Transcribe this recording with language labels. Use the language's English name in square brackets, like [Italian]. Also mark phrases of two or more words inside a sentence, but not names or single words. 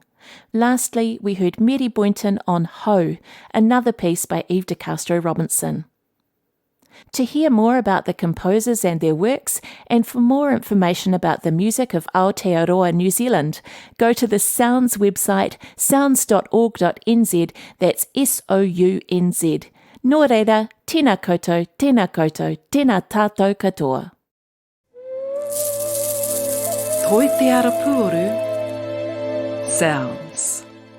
[English] Lastly, we heard Mary Boynton on Ho, another piece by Eve de Castro-Robinson. To hear more about the composers and their works, and for more information about the music of Aotearoa New Zealand, go to the SOUNZ website, sounz.org.nz, that's SOUNZ. [Māori] Nō reira, tēnā koutou, tēnā tātou katoa. Toi te arapuaru, SOUNZ.